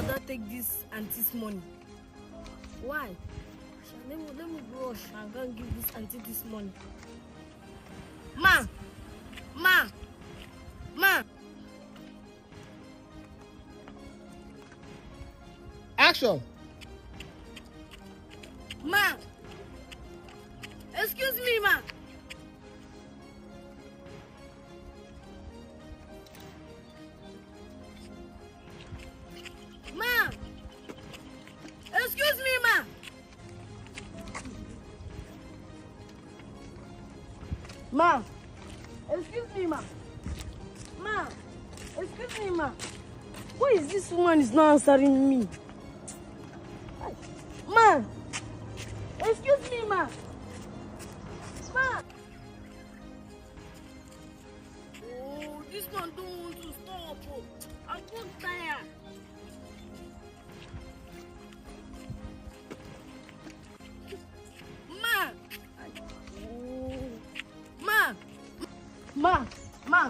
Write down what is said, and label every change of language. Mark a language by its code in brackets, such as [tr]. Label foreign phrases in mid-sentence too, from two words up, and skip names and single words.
[en] take this auntie's money. Why? Let me rush and go and give this auntie this money. Ma! Action! Ma! Excuse me, ma! Ma! Excuse me, ma! Ma! Excuse me, ma! Ma! Excuse me, ma! Why is this woman is not answering me? Ma! Excuse me, ma! Ma! Oh, this one don't want to stop. Oh. I'm so tired. Ma!